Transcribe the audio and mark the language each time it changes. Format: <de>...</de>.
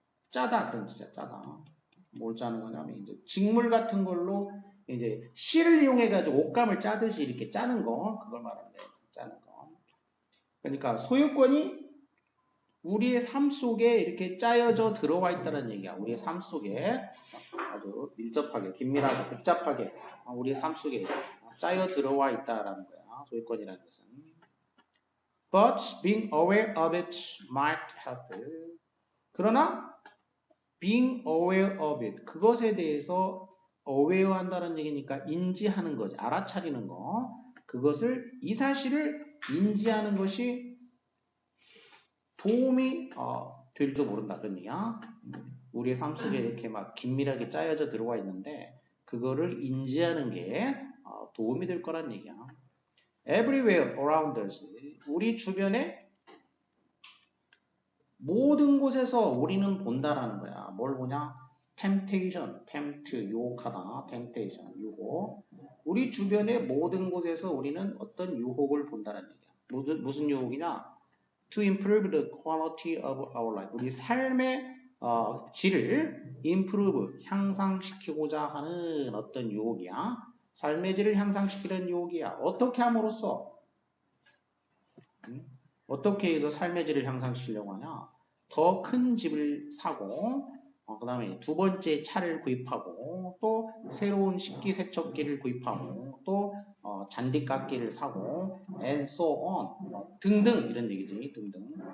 <ko>짜다 그런 뜻이야. 짜다. 뭘 짜는 거냐면 이제 직물 같은 걸로 이제 실을 이용해 가지고 옷감을 짜듯이 이렇게 짜는 거 그걸 말하는 거예요. 짜는 거. 그러니까 소유권이 우리의 삶 속에 이렇게 짜여져 들어와 있다는 얘기야. 우리의 삶 속에 아주 밀접하게, 긴밀하게, 복잡하게 우리의 삶 속에 짜여 들어와 있다라는 거야. 소유권이라는 것은.</ko> <en>But being aware of it might help.</en> <ko>그러나</ko> <en>being aware of it.</en> <ko>그것에 대해서 aware 한다는 얘기니까 인지하는 거지. 알아차리는 거. 그것을, 이 사실을 인지하는 것이 도움이 될지도 모른다. 그런 얘기야. 우리의 삶 속에 이렇게 막 긴밀하게 짜여져 들어와 있는데 그거를 인지하는 게 도움이 될 거란 얘기야.</ko> <en>Everywhere around us.</en> <ko>우리 주변에 모든 곳에서 우리는 본다라는 거야. 뭘 보냐? temptation, tempt, 유혹하다. temptation, 유혹. 우리 주변의 모든 곳에서 우리는 어떤 유혹을 본다는 얘기야. 무슨 유혹이냐?</ko> <en>To improve the quality of our life.</en> <ko>우리 삶의 질을 improve, 향상시키고자 하는 어떤 유혹이야. 삶의 질을 향상시키는 유혹이야. 어떻게 함으로써? 어떻게 해서 삶의 질을 향상시키려고 하냐? 더 큰 집을 사고, 그 다음에 두 번째 차를 구입하고, 또 새로운 식기세척기를 구입하고, 또 잔디깎기를 사고,</ko> <en>and so on,</en> <ko>등등 이런 얘기지. 등등.</ko>